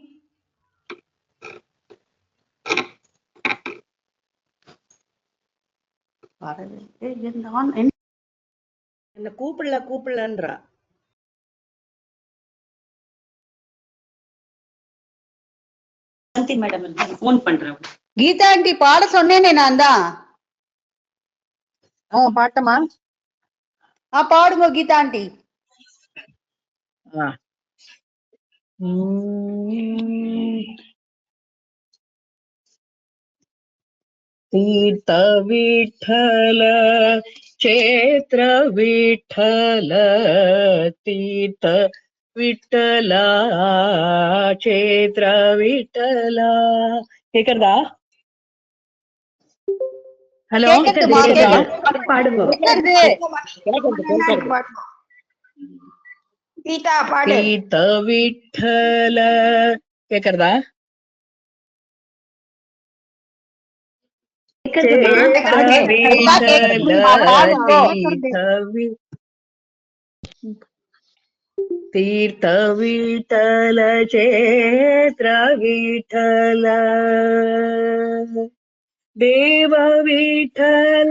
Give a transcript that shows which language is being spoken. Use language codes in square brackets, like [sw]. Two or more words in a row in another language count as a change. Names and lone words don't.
[ta] என்ன கூப்பிடலன்றா. மேடம் போன் பண்றேன். கீதா ஆண்டி பாட சொன்னேனே நான் தான். பாட்டமா? பாடுங்க கீதா ஆண்டி. [mr] तीर्थ विठ्ठल क्षेत्र विठ्ठल तीर्थ विठ्ठला क्षेत्र विठ्ठला கேக்குறதா? [ta] ஹலோ பாடுங்க. கீதா பாடு. [mr] तीर्थ विठ्ठल [ta] கேக்குறதா? [mr] तीर्थ विठल क्षेत्र विठल देव विठल